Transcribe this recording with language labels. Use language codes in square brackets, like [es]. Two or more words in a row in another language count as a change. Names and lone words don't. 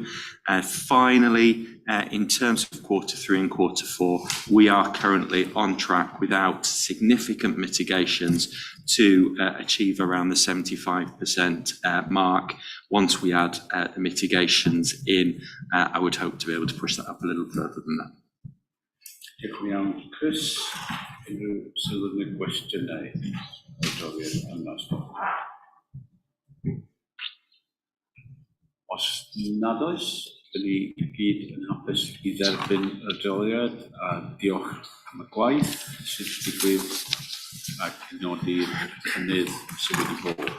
[en] Finally, in terms of Q3 and Q4, we are currently on track without significant mitigations to achieve around the 75% mark. Once we add the mitigations in, I would hope to be able to push that up a little further than that. [cy] Diolch yn iawn, Chris. Unrhyw sylw neu gwestiynau adroddiad yma? Os nad oes, dyn ni gyd yn hapus i dderbyn y adroddiad a diolch am y gwaith sydd wedi digwydd ac nodi'r cynnydd sydd wedi bod.